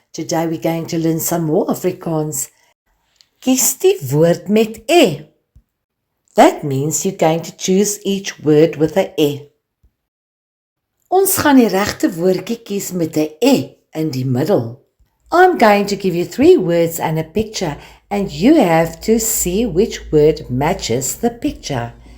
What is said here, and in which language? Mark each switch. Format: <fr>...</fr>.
<en>Today we're going to learn some more Afrikaans.</en> <af>Kies die woord met e.</af> <en>That means you're going to choose each word with a e.</en> <af>Ons gaan die regte woordjie kies met 'n e in die middel.</af> <en>I'm going to give you 3 words and a picture, and you have to see which word matches the picture.</en>